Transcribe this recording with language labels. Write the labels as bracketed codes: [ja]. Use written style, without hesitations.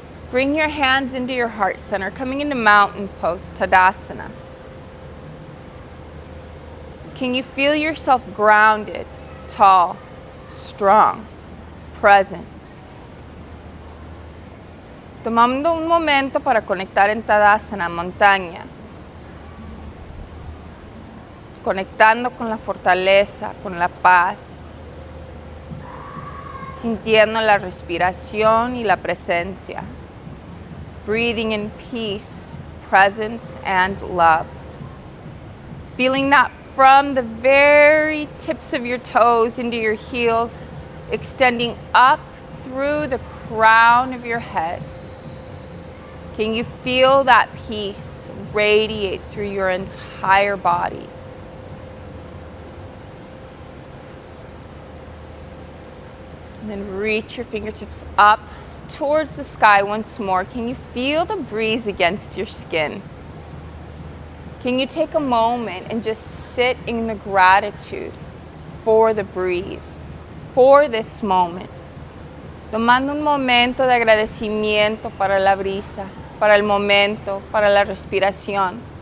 [en] Bring your hands into your heart center, coming into mountain pose, Tadasana. Can you feel yourself grounded, tall, strong, present? [es] Tomando un momento para conectar en Tadasana, montaña. Conectando con la fortaleza, con la paz. Sintiendo la respiración y la presencia. [en] Breathing in peace, presence, and love. Feeling that from the very tips of your toes into your heels, extending up through the crown of your head. Can you feel that peace radiate through your entire body? And then reach your fingertips up towards the sky once more. Can you feel the breeze against your skin? Can you take a moment and just sit in the gratitude for the breeze, for this moment? [es] Tomando un momento de agradecimiento para la brisa, para el momento, para la respiración.